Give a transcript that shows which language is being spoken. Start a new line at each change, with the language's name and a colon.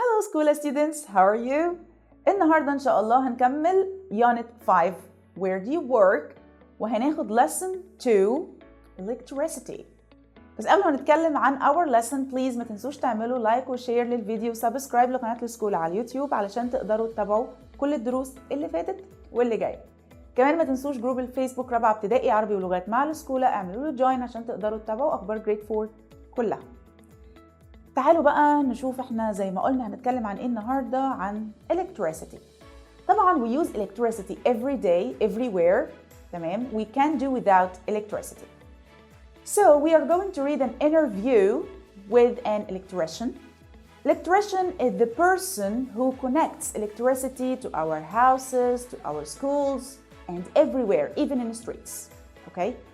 English: Schoola students, how are you?
Arabic: النهاردة إن شاء الله هنكمل
English: Unit 5 Where do you work؟ وهناخد Lesson 2 Electricity.
Arabic: بس قبل ما نتكلم عن
English: our lesson please
Arabic: ما تنسوش تعملوا لايك وشير للفيديو وسبسكرايب لقناة السكوله على اليوتيوب علشان تقدروا تتابعوا كل الدروس اللي فاتت واللي جاية. كمان ما تنسوش جروب الفيسبوك رابعة ابتدائي عربي ولغات مع الاسكوله، اعملوا له جوين عشان تقدروا تتابعوا اخبار جريد 4 كلها. تعالوا بقى نشوف احنا زي ما قلنا هنتكلم عن ايه النهارده، عن electricity.
English: طبعا we use electricity every day everywhere.
Arabic: تمام.
English: We can't do without electricity. So we are going to read an interview with an electrician. Electrician is the person who connects electricity to our houses, to our schools, and everywhere, even in the streets. Okay?